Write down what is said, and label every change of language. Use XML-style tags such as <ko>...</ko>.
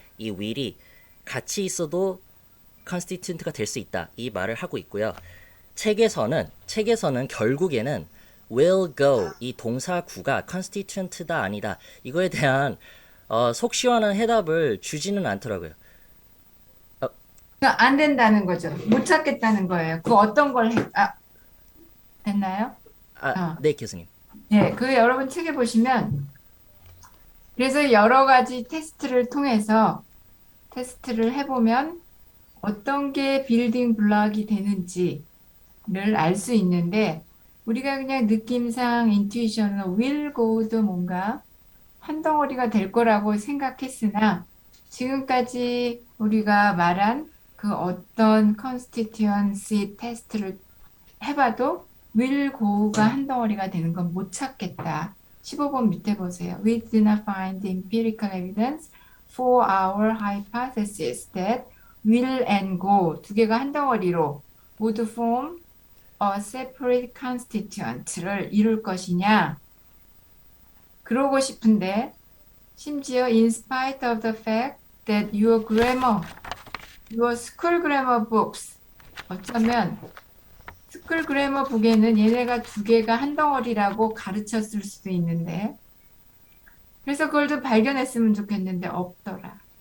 <ko>이 will이 같이 있어도 constituent가 될 수 있다. 이 말을 하고 있고요. 책에서는 결국에는</ko> <en>will go</en> <ko>이 동사구가 constituent다 아니다. 이거에 대한 속 시원한 해답을 주지는 않더라고요. 안 된다는 거죠. 못 찾겠다는 거예요. 그 어떤 걸 됐나요? 네, 교수님. 네, 그 여러분 책에 보시면 그래서 여러 가지 테스트를 통해서 테스트를 해보면 어떤 게 빌딩 블록이 되는지를 알 수 있는데 우리가 그냥 느낌상 인투이션으로 will go도 뭔가 한 덩어리가 될 거라고 생각했으나 지금까지 우리가 말한 그 어떤 constituency 테스트를 해봐도 will go가 한 덩어리가 되는 건 못 찾겠다. 15번 밑에 보세요.</ko> <en>We did not find empirical evidence for our hypothesis that will and go</en> <ko>두 개가 한 덩어리로 모두</ko> <en>form a separate constituent를</en> <ko>이룰 것이냐. 그러고 싶은데 심지어</ko> <en>in spite of the fact that your school grammar books</en> <ko>어쩌면 스쿨 그래머 북에는 얘네가 두 개가 한 덩어리라고 가르쳤을 수도 있는데 그래서 그걸 좀 발견했으면 좋겠는데 없더라.</ko>